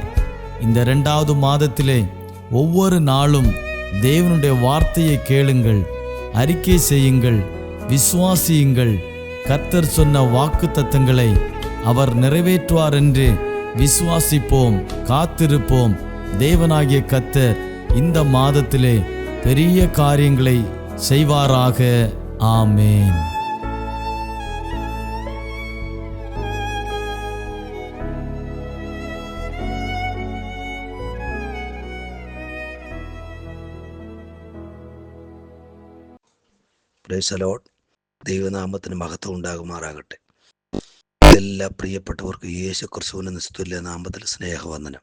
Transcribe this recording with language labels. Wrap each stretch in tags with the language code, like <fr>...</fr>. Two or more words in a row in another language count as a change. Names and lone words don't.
<ta>இந்த 2வது மாதத்திலே ஒவ்வொரு நாளும் தேவனுடைய வார்த்தையை கேளுங்கள், அறிக்கை செய்யுங்கள், விசுவாசியுங்கள். கர்த்தர் சொன்ன வாக்குத்தத்தங்களை அவர் நிறைவேற்றுவார் என்று விசுவாசிப்போம், காத்திருப்போம். தேவனாகிய கர்த்தர் இந்த மாதத்திலே பெரிய காரியங்களை செய்வாராக. ஆமேன்.</ta> <en>Praise the Lord.</en> <ml>ദൈവനാമത്തിന് മഹത്വം ഉണ്ടാകുമാറാകട്ടെ. എല്ലാ പ്രിയപ്പെട്ടവർക്കും യേശു ക്രിസ്തുവിന്റെ നിസ്തുല്യ നാമത്തിൽ സ്നേഹവന്ദനം.</ml>